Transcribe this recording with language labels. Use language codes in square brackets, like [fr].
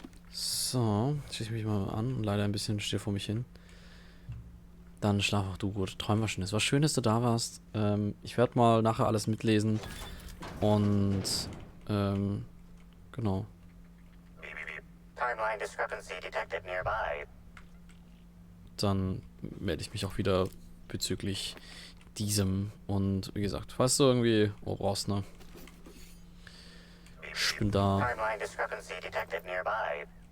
[de] So, schließe mich mal an. Leider ein bisschen still vor mich hin. Dann schlaf auch du gut. Träum was Schönes. Was schön, dass du da warst. Ich werde mal nachher alles mitlesen. Und, genau. [en] Timeline discrepancy detected nearby. [de] Dann melde ich mich auch wieder bezüglich diesem. Und wie gesagt, falls du irgendwie brauchst, ne? Ich bin da. [en] Timeline discrepancy detected nearby.